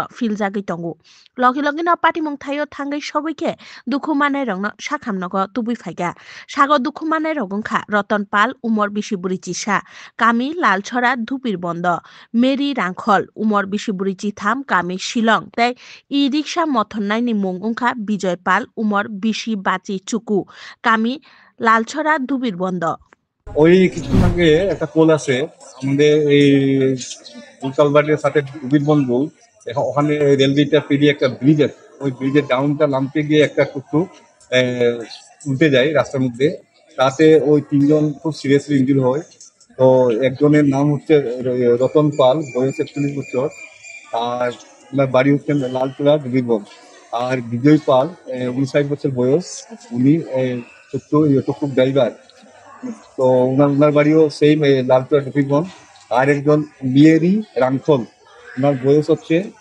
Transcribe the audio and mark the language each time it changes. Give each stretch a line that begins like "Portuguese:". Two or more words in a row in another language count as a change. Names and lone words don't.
Kok Borok: फिलजागै तंगु लगे लगेनो पाटिमुं थायो थांगै सबैखे दुखुमानाय रंनो साखामनगो तुबुइ फायगा सागो दुखुमानाय रगंखा रतन पाल उमर बिसिबुरि चिसा कामी लालछरा धुपिर बन्द मेरी रांखल उमर बिसिबुरि चिथाम कामी शिलं ताई इ रिक्सा मथननायनि मुं उंखा बिजय पाल उमर बिसि बाचि चुकु कामी लालछरा धुपिर बन्द
Bangla: ওই কিছুদিন আগে একটা পোল আছে আমাদের এই কালবাটের সাথে উবির বন্ধু ওখানে রেলওয়েটা পেরিয়ে একটা ব্রিজ আছে ওই ব্রিজের ডাউনটা নামতে গিয়ে একটা টুকটুক উল্টে যায় রাস্তার মধ্যে তাতে ওই 3 জন খুব
English: seriously injury
Bangla: হয় তো একজনের নাম হচ্ছে রতন পাল বয়স 41 বছর আর ওনার বাড়ি হচ্ছে লালপুরা বীরভূম আর বিজয় পাল 59 বছর বয়স উনি
English: tuk-tuk driver
Bangla: তো ওনার বাড়িও সেই লালপুরা বীরভূম আর একজন বিয়েরি রাংখল ওনার বয়স হচ্ছে